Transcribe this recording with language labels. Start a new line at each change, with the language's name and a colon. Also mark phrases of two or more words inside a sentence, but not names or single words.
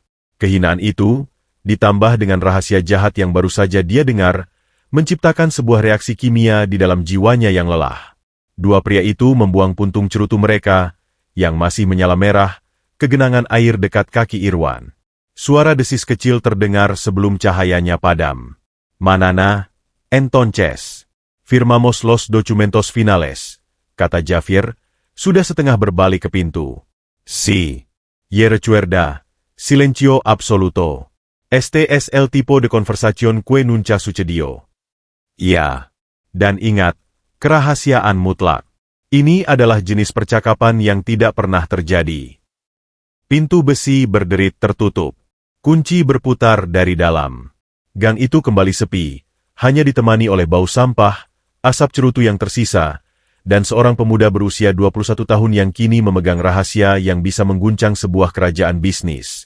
Indonesian: Kehinaan itu, ditambah dengan rahasia jahat yang baru saja dia dengar, menciptakan sebuah reaksi kimia di dalam jiwanya yang lelah. Dua pria itu membuang puntung cerutu mereka, yang masih menyala merah, ke genangan air dekat kaki Irwan. Suara desis kecil terdengar sebelum cahayanya padam.
Spanish: "Manana, entonces, firmamos los documentos finales,"
Indonesian: kata Javier, sudah setengah berbalik ke pintu.
Spanish: "Sí. Y recuerda, silencio absoluto. Este es el tipo de conversación que nunca sucedió."
Indonesian: "Ya. Dan ingat, kerahasiaan mutlak. Ini adalah jenis percakapan yang tidak pernah terjadi." Pintu besi berderit tertutup. Kunci berputar dari dalam. Gang itu kembali sepi, hanya ditemani oleh bau sampah, asap cerutu yang tersisa, dan seorang pemuda berusia 21 tahun yang kini memegang rahasia yang bisa mengguncang sebuah kerajaan bisnis.